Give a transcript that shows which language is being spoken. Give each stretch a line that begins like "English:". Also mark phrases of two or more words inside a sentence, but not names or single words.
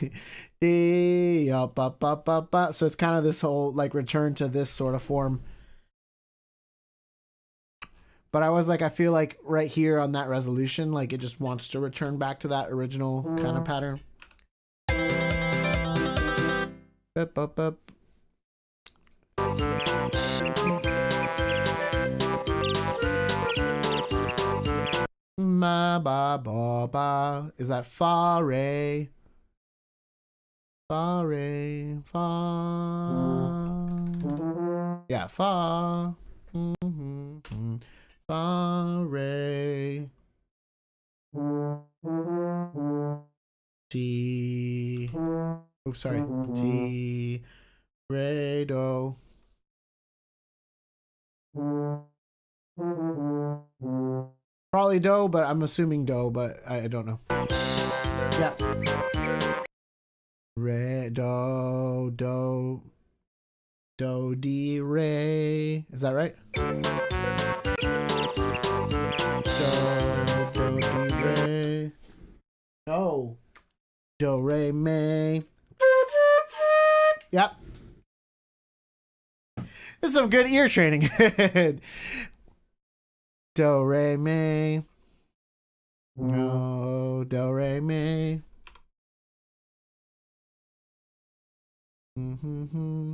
English: So it's kind of this whole like return to this sort of form. But I was like, I feel like right here on that resolution, like it just wants to return back to that original kind of pattern. Ma ba ba ba. Is that fa re? Fa re fa. Yeah, fa. Fa re. D. Oops, sorry. D. Re do. Probably do, but I'm assuming do, but I don't know. Yeah. Re, do, do, do, di, re. Is that right? Do, di, re. No. Do, re, me. Yep. This is some good ear training. Do, re, mi. No, do, re, mi. Mm-hmm.